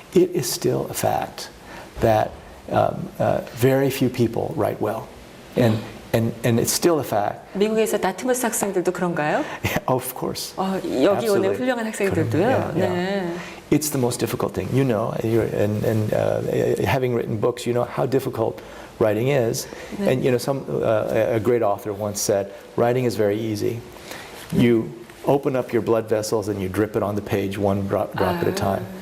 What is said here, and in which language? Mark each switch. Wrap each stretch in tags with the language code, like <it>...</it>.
<en>It is still a fact that very few people write well. And it's still a fact.</en> <ko>미국에서 다트머스 학생들도 그런가요?</ko> <en>Yeah, of course.</en> <ko>여기 오는 훌륭한 학생들도요. 네.</ko> <en>It's the most difficult thing. And having written books, you know how difficult writing is.</en> <ko>네.</ko> <en>And a great author once said, writing is very easy. You open up your blood vessels and you drip it on the page one drop at a time.</en>